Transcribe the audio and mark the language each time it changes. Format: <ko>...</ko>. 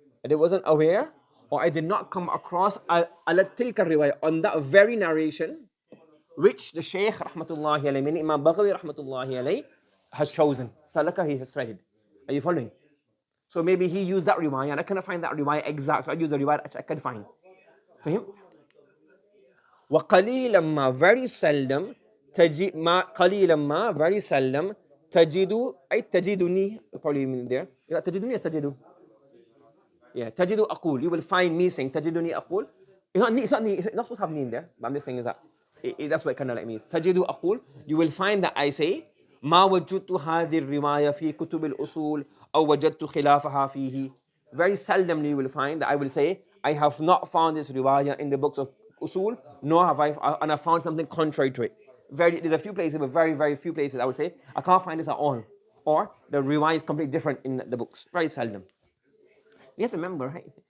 <en>I wasn't aware, or I did not come across ala tilka riwayah, on that very narration, which the Shaykh rahmatullahi alayhi, meaning Imam Baghawi rahmatullahi alayhi, has chosen. Salaka, he has treaded. Are you following? So maybe he used that riwayah, and I cannot find that riwayah exact, so I use the riwayah I can find. For him?</en> <ar>وَقَلِيلًا مَا,</ar> <en>very seldom,</en> <ar>قَلِيلًا مَا,</ar> <en>very seldom, تَجِدُ,</en> <ar>أي تَجِدُنِي,</ar> <en>probably mean there.</en> <ar>تَجِدُنِي or تَجِدُ?</ar> <en>Yeah,</en> <ar>تَجِدُ أقول.</ar> <en>You will find me saying</en> <ar>تَجِدُنِي أقول.</ar> <en>It's not supposed to have me in there, but I'm just saying is that. That's what it kind of like means.</en> <ar>تَجِدُ أقول.</ar> <en>You will find that I say,</en> <ar>ما وجدت هذه الرواية في كتب الأصول أو وجدت خلافها فيه.</ar> <en>Very seldomly you will find that I will say, I have not found this riwayah in the books of usul, nor have I found something contrary to it. There's a few places, but very, very few places I would say, I can't find this at all. Or the riwayah is completely different in the books. Very seldom. You have to remember, right?</en>